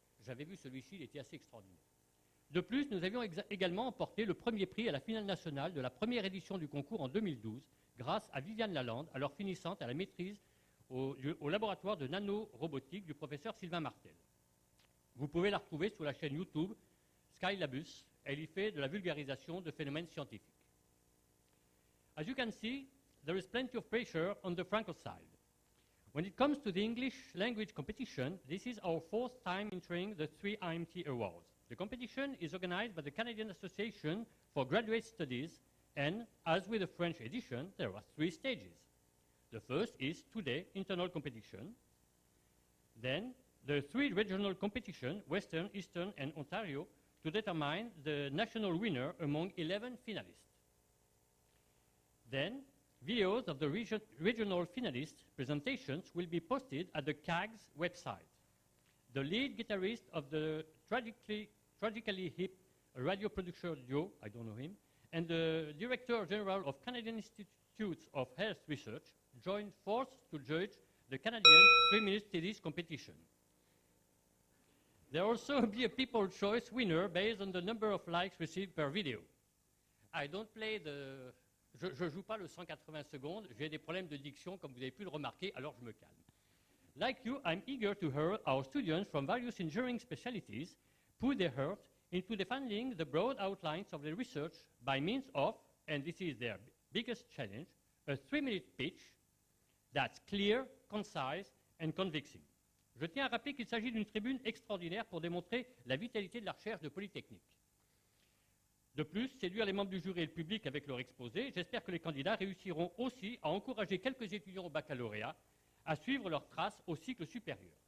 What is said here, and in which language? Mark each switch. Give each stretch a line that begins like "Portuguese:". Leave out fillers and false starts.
French: J'avais vu celui-ci, il était assez extraordinaire. De plus, nous avions également emporté le premier prix à la finale nationale de la première édition du concours en 2012 grâce à Viviane Lalande, alors finissante à la maîtrise au laboratoire de nanorobotique du professeur Sylvain Martel. Vous pouvez la retrouver sur la chaîne YouTube Skylabus. Elle y fait de la vulgarisation de phénomènes scientifiques.
English: As you can see, there is plenty of pressure on the Franco side. When it comes to the English language competition, this is our 4th time entering the 3IMT Awards. The competition is organized by the Canadian Association for Graduate Studies, and as with the French edition, there are 3 stages. The first is today internal competition. Then the 3 regional competition, Western, Eastern, and Ontario, to determine the national winner among 11 finalists. Then, videos of the regional finalist presentations will be posted at the CAG's website. The lead guitarist of the tragically hip radio producer duo, I don't know him, and the Director General of Canadian Institutes of Health Research joined forces to judge the Canadian 3-minute thesis competition. There will also be a People's Choice winner based on the number of likes received per video. I don't play the...
French: Je ne joue pas le 180 secondes, j'ai des problèmes de diction, comme vous avez pu le remarquer, alors je me calme.
English: Like you, I'm eager to hear our students from various engineering specialties put their heart into defining the broad outlines of their research by means of, and this is their biggest challenge, a 3-minute pitch that's clear, concise, and convincing.
French: Je tiens à rappeler qu'il s'agit d'une tribune extraordinaire pour démontrer la vitalité de la recherche de Polytechnique. De plus, séduire les membres du jury et le public avec leur exposé, j'espère que les candidats réussiront aussi à encourager quelques étudiants au baccalauréat à suivre leurs traces au cycle supérieur.